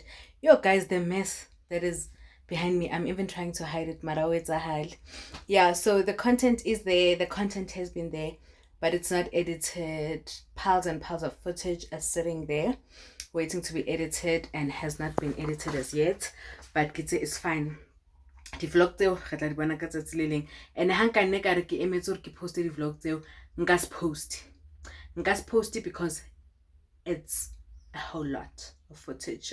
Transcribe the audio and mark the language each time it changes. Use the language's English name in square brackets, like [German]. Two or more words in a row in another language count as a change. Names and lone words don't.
[English] Yo guys, the mess that is behind me, I'm even trying to hide it. Yeah, so the content is there, the content has been there, but it's not edited. Piles and piles of footage are sitting there waiting to be edited and has not been edited as yet, but it's fine. [Tswana] Di-vlog tseo re tla di bona ka tsatsi le leng, and ha nka nne ka re ke emetse gore ke poste di-vlog tseo, nka se poste [English] because it's a whole lot of footage.